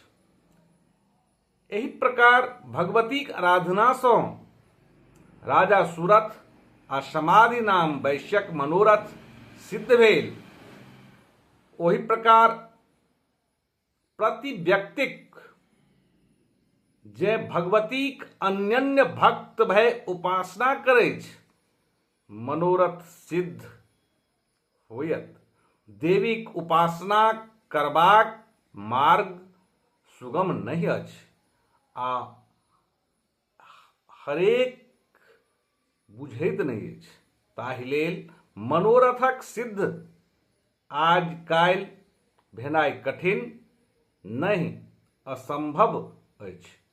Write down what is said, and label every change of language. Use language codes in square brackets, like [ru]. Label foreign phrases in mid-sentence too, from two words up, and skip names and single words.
[mai] एहि प्रकार भगवतीक आराधना सँ राजा सूरथ आ समाधि नाम वैश्यक मनोरथ सिद्ध भेल। ओहि प्रकार प्रति व्यक्तिक जे भगवतीक अनन्य भक्त भय उपासना करैछ मनोरथ सिद्ध होयत। देवीक उपासना करबाक मार्ग सुगम नहि अछि आ हरेक बुझैत नहि अछि। ताहि लेल मनोरथक सिद्ध आज काल्हि भेनाइ कठिन नहि असंभव अछि।